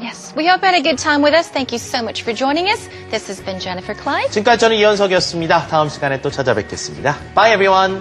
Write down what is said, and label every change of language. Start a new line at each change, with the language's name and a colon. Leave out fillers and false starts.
English: Yes. We hope you had a good time with us. Thank you so much for joining us. This has been Jennifer Clyde.
Korean: 지금까지 저는 이현석이었습니다. 다음 시간에 또 찾아뵙겠습니다.
English: Bye everyone.